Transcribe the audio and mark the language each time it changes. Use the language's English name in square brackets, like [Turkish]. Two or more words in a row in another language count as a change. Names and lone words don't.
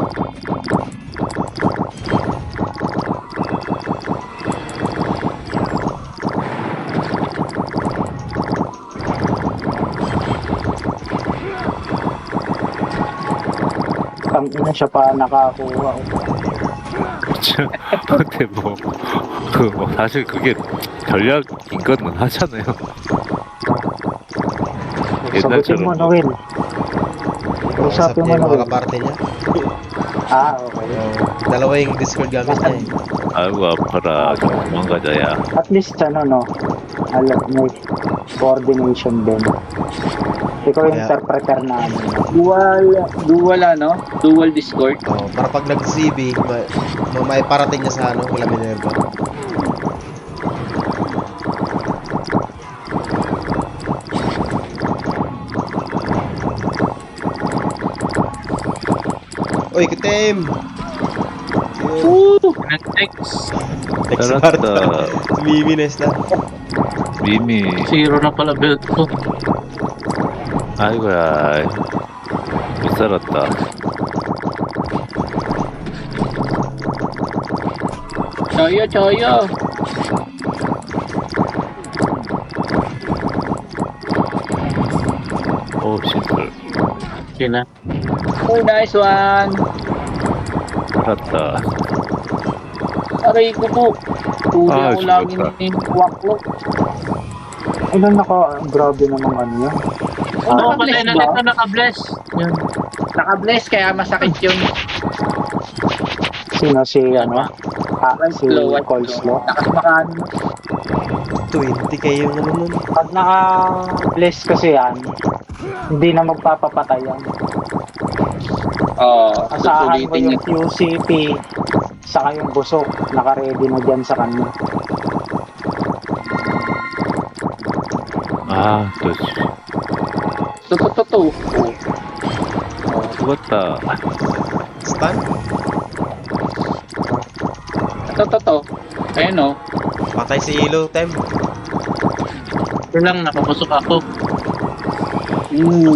[Filipino] Tangina siya pa nakakuha. [Korean] 근데 뭐 사실 그게 전략인 건 하잖아요. [Filipino] Sagutin mo, [Korean] 옛날처럼 [Filipino] Noel. Kausap Usapin niya yung mo na mga rin. kaparte niya. Okay. Dalawa yung Discord gamit niya eh. [Korean] 아이고 아파라. 도망가자야. [English] At least [Filipino] no, alam, may coordination din. Ikaw yung Kaya- interpreter namin. Dual ano? [English] Dual Discord. [Filipino] Para pag nag-CB, may parating niya sa ano, kila Minerva. Uy, kitim! Next, Text Tarata. Marta. Mimi na isda. [Korean] 미미. [Filipino] zero na pala build ko. [Korean] 아이고야. 못 살았다. [Filipino] Choyo. [Korean] 오 심플. [Filipino] Okay na. [English] Oh, nice one. [Korean] 살았다. [Filipino] Aray ko po. Tuli Ah, ako lagi sugat ni Waklo. Ilan grabe namang ano yan. Oo, Naka-bless patay na ba? nito, naka-bless. Yan. Naka-bless kaya masakit yun. Sino si ano? Si Slow at Coleslaw. Takas makano. 20k yung ano nun. Pag naka-bless kasi yan, hindi na magpapapatay yan. Asahan mo Susulitin yung QCP saka yung busok. Naka-ready na dyan sa kanya. [Korean] 아, 또 [Filipino] Totoo. [Korean] 죽었다. [Filipino] Stun? Totoo. Ayun o. Patay si Ilo, Tem. Ito lang, nakapusok ako. Mm.